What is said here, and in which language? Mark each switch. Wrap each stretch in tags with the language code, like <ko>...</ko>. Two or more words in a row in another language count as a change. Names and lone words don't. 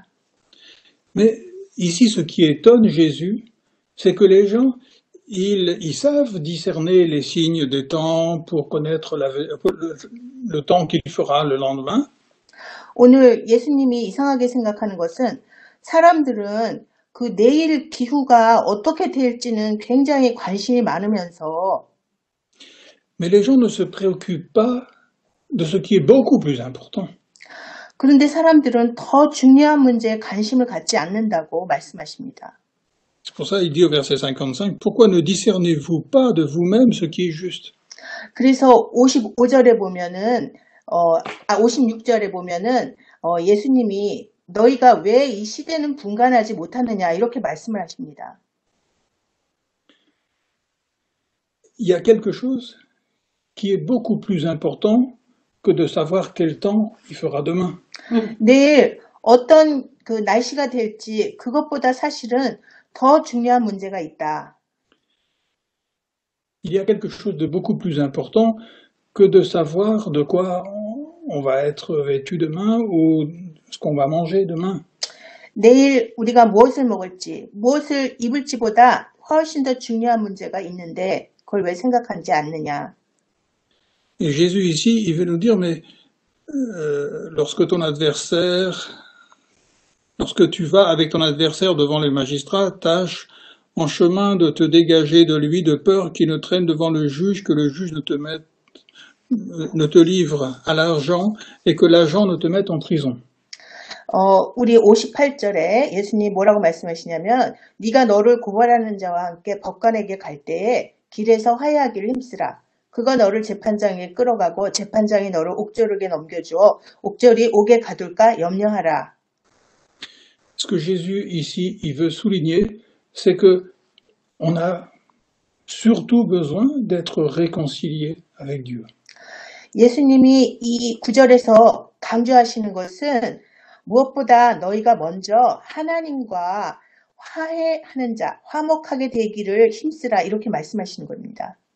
<fr>Mais ici, ce qui étonne Jésus, c'est que les gens, ils savent discerner les signes des temps pour connaître le temps qu'il fera le lendemain.</fr> <ko>오늘 예수님이 이상하게 생각하는 것은 사람들은 그 내일 기후가 어떻게 될지는 굉장히 관심이 많으면서</ko> <fr>Mais les gens ne se préoccupent pas de ce qui est beaucoup plus important.</fr> <ko>그런데 사람들은 더 중요한 문제에 관심을 갖지 않는다고 말씀하십니다.</ko> <fr>C'est pour ça qu'il dit au verset 55, pourquoi ne discernez-vous pas de vous-même ce qui est juste?</fr> <ko>그래서 55절에 보면은 56절에 보면은 예수님이 너희가 왜 이 시대는 분간하지 못하느냐 이렇게 말씀을 하십니다.</ko> <fr>Il y a quelque chose qui est beaucoup plus important que de savoir quel temps il fera demain.</fr> <ko>내일 어떤 그 날씨가 될지 그것보다 사실은 더 중요한 문제가 있다.</ko> <fr>Il y a quelque chose de beaucoup plus important que de savoir de quoi on va être vêtu demain ou ce qu'on va manger demain.</fr> <ko>내일 우리가 무엇을 먹을지, 무엇을 입을지보다 훨씬 더 중요한 문제가 있는데 그걸 왜 생각하지 않느냐.</ko> <fr>Et Jésus ici, il veut nous dire, mais lorsque tu vas avec ton adversaire devant les magistrats, tâche en chemin de te dégager de lui de peur qu'il ne traîne devant le juge, que le juge ne te livre à l'agent et que l'agent ne te mette en prison.</fr> <ko>우리 58절에 예수님이 뭐라고 말씀하시냐면 네가 너를 고발하는 자와 함께 법관에게 갈 때에 길에서 화해하기를 힘쓰라. 그가 너를 재판장에 끌어가고 재판장이 너를 옥졸에게 넘겨주어 옥졸이 옥에 가둘까 염려하라.</ko> <fr>Ce que Jésus ici, il veut souligner, c'est que on a surtout besoin d'être réconcilié avec Dieu.</fr> <ko>예수님이 이 구절에서 강조하시는 것은 무엇보다 너희가 먼저 하나님과 화해하는 자, 화목하게 되기를 힘쓰라 이렇게 말씀하시는 겁니다.</ko>